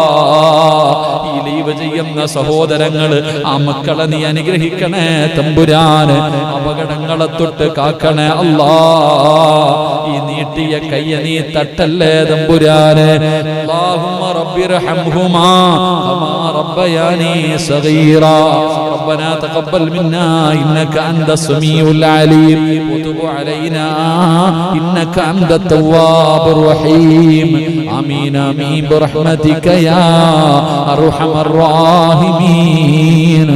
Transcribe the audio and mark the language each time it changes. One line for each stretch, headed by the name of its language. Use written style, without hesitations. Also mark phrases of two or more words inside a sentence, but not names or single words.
Malayalam: ഈ ലീവ് ചെയ്യുന്ന സഹോദരങ്ങള് ആ മക്കളെ നീ അനുഗ്രഹിക്കണേ തമ്പുരാന്. അപകടങ്ങളെ തൊട്ട് കാക്കണേ അല്ലാ. ഈ നീട്ടിയ കയ്യ നീ തട്ടല്ലേ തമ്പുരാന്.
Arabic: اللهم ارحمهما كما ربياني صغيرا. ربنا تقبل منا إنك أنت السميع العليم وتب علينا إنك أنت التواب الرحيم. آمين آمين برحمتك يا أرحم الراحمين.